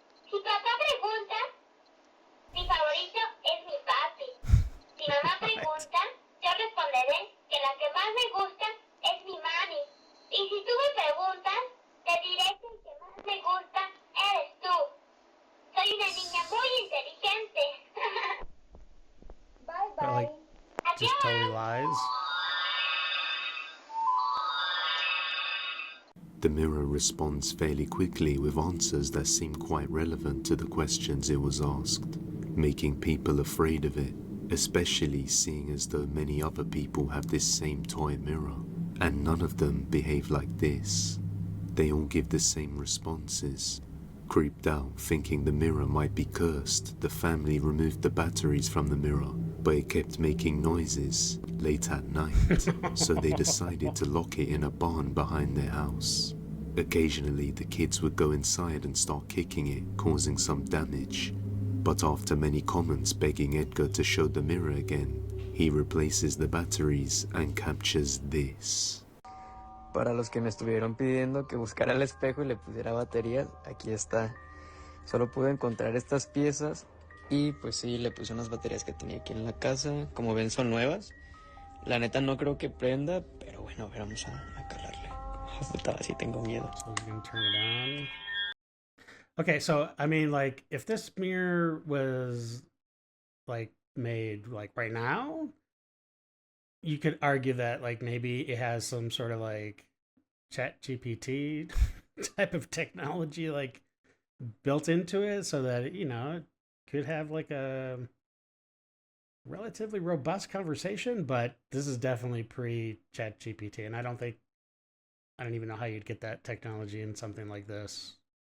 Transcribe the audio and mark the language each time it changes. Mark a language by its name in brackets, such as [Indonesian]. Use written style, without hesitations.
[Spanish] Si papá pregunta, mi favorito es mi papi. Si mamá pregunta, yo responderé que la que más me gusta es mi mami. Y si tú me preguntas, te diré que el que más me gusta eres tú. Soy una niña muy inteligente. [English] Bye But, like, just totally lies. The mirror responds fairly quickly with answers that seem quite relevant to the questions it was asked, making people afraid of it, especially seeing as though many other people have this same toy mirror, and none of them behave like this. They all give the same responses. Creeped out, thinking the mirror might be cursed, the family removed the batteries from the mirror, but it kept making noises late at night, so they decided to lock it in a barn behind their house. Occasionally, the kids would go inside and start kicking it, causing some damage. But after many comments begging Edgar to show the mirror again, he replaces the batteries and captures this. [Spanish] Para los que me estuvieron pidiendo que buscara el espejo y le pusiera baterías, aquí está. Solo pude encontrar estas piezas y pues sí, le puse unas baterías que tenía aquí en la casa. Como ven, son nuevas. La neta no creo que prenda, pero bueno, a ver, vamos a calarle. Oh, puta, sí tengo miedo. [English] So we can turn it on. Okay, so I mean, like, if this mirror was like made like right now, you could argue that like maybe it has some sort of like chat GPT type of technology like built into it so that, you know, it could have like a relatively robust conversation, but this is definitely pre chat GPT, and I don't even know how you'd get that technology in something like this.